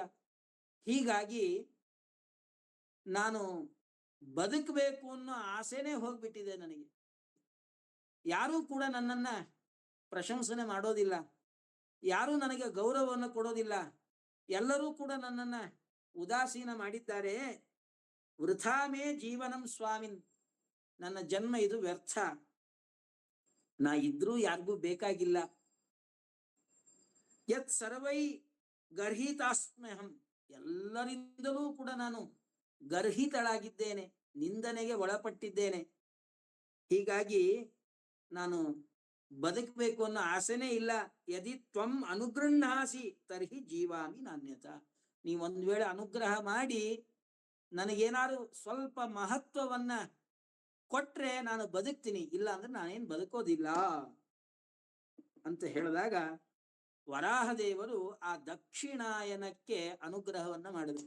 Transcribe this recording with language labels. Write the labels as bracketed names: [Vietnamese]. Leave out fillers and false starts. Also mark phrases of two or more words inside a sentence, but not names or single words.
[Kannada] ಹೀಗಾಗಿ ನಾನು ಬದುಕಬೇಕು ಅನ್ನೋ ಆಸೆನೇ ಹೋಗ್ಬಿಟ್ಟಿದೆ ನನಗೆ. ಯಾರೂ ಕೂಡ ನನ್ನನ್ನ ಪ್ರಶಂಸನೆ ಮಾಡೋದಿಲ್ಲ, ಯಾರೂ ನನಗೆ ಗೌರವವನ್ನು ಕೊಡೋದಿಲ್ಲ, ಎಲ್ಲರೂ ಕೂಡ ನನ್ನನ್ನ ಉದಾಸೀನ ಮಾಡಿದ್ದಾರೆ. [Sanskrit] ವೃಥಾಮೇ ಜೀವನಂ ಸ್ವಾಮಿನ್, [Kannada] ನನ್ನ ಜನ್ಮ ಇದು ವ್ಯರ್ಥ, ನಾ ಇದ್ರೂ ಯಾರಿಗೂ ಬೇಕಾಗಿಲ್ಲ. [Sanskrit] ಯತ್ ಸರ್ವೈ ಗರ್ಹಿತಾಸ್ಮ್ಯಹಂ, [Kannada] ಎಲ್ಲರಿಂದಲೂ ಕೂಡ ನಾನು ಗರ್ಹಿತಳಾಗಿದ್ದೇನೆ, ನಿಂದನೆಗೆ ಒಳಪಟ್ಟಿದ್ದೇನೆ. ಹೀಗಾಗಿ ನಾನು ಬದುಕಬೇಕು ಅನ್ನೋ ಆಸೆನೇ ಇಲ್ಲ. [Sanskrit] ಯದಿ ತ್ವಂ ಅನುಗೃಹಾಸಿ ತರ್ಹಿ ಜೀವಾಮಿ ನಾಣ್ಯತ, [Kannada] ನೀವು ಒಂದ್ ವೇಳೆ ಅನುಗ್ರಹ ಮಾಡಿ ನನಗೇನಾದ್ರು ಸ್ವಲ್ಪ ಮಹತ್ವವನ್ನ ಕೊಟ್ರೆ ನಾನು ಬದುಕ್ತೀನಿ, ಇಲ್ಲ ಅಂದ್ರೆ ನಾನೇನ್ ಬದುಕೋದಿಲ್ಲ ಅಂತ ಹೇಳಿದಾಗ ವರಾಹದೇವರು ಆ ದಕ್ಷಿಣಾಯನಕ್ಕೆ ಅನುಗ್ರಹವನ್ನ ಮಾಡಿದರು.